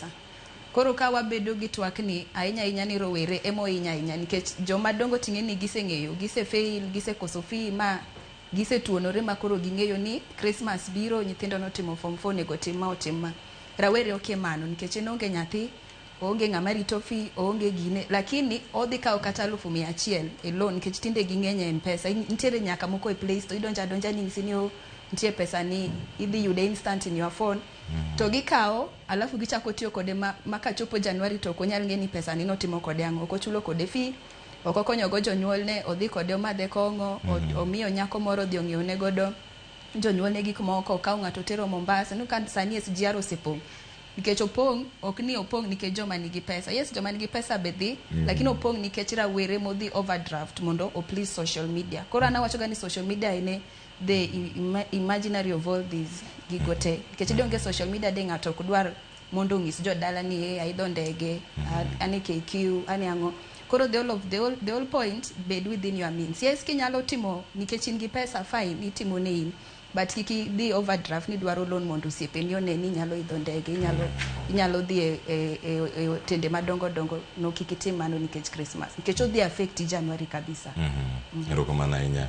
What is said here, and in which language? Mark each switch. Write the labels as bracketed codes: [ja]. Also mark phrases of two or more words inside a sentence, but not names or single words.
[luo] Koro ka wabedo gi twak ni ahinya ni rowere emo ahinya nikech joma dongo ting'eni giseng'eyo, gisefail, gisekoso fee ma gisetuonore ma koro ging'eyo ni Christmas biro, nyithindo notimo form 4 nego tim ma otim ma. Rawere ok mano nikech en onge nyathi, onge ng'ama rito fee, onge gine, lakini odhi kawo kata 100,000 e loan nikech tinde ging'eny e M-Pesa. Nitiere nyaka moko e Play Store, idonja ni ng'isi ni nitie pesa ni idhi yude [en] instant in your phone. [luo] To gikawo alafu gichako tiyo kode ma kachopo January to konyal ng'eni pesa ni notimo kode ang'o, ok ochulo kode fee, ok okonyo go jonyuolne, odhi kode omadhe kong'o, omiyo nyako moro dhi ong'iewne godo jonyuolne gik moko, okawo ng'ato tero Mombasa. No kan sani SGR osepong' nikech opong', ok ni opong' nikech joma nigi pesa. Yes, joma nigi pesa be dhi, lakini opong' nikech rawere modhi overdraft mondo o [en] please social media. [luo] Koro anawacho gani [en] social media [luo] ine [en] the imaginary of all these [luo] gigote. Nikech donge [en] social media [luo] de ng'ato ok dwar mondo ng'is jodala ni aidho ndege, ane KQ, ane ang'o. [en] Koro the whole point bed within your means. Yes, [luo] kinyalo timo nikech in gi pesa fine, itimo ne in. But kiki di overdraft ni dwaro loan mondo osiepe ni one ni nyalo idho ndege, inyalo dhi e tende madongo no kikitim mano nikech Christmas. Nikech odhi affect January kabisa. Erokamano ahinya.